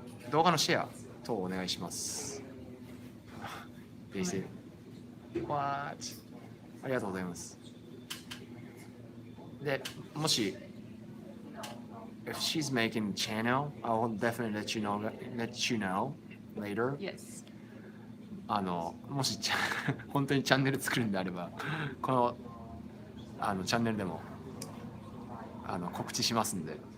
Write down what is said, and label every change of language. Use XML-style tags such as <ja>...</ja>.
<ja>動画のシェア等お願いします。</ja> <en>They say, What?</en> <ja>ありがとうございます。</ja> <en>で、もし、if she's making a channel, I will definitely let you know later. Yes.</en> <ja>もし本当にチャンネル作るんであれば、このチャンネルでも告知しますんで。</ja>